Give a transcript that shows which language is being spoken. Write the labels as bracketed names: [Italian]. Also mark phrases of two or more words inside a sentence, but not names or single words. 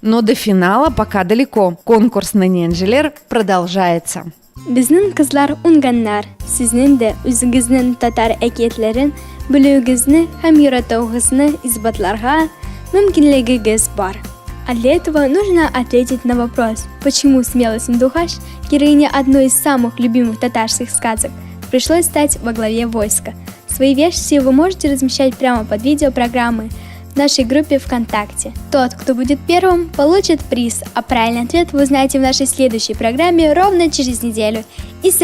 [Russian] Но до финала пока далеко. Конкурс «Нани Энжилер» продолжается. [Tatar] Безнең кызлар унганнар, сезнең дә үзегезнең татар әкиятләрен белүегезне һәм яратуыгызны избатларга мөмкинлегегез бар. [Russian] А для этого нужно ответить на вопрос, почему смелый Сандухаш, героиня одной из самых любимых татарских сказок, пришлось стать во главе войска. Свои версии вы можете размещать прямо под видео программы в нашей группе ВКонтакте. Тот, кто будет первым, получит приз, а правильный ответ вы узнаете в нашей следующей программе ровно через неделю.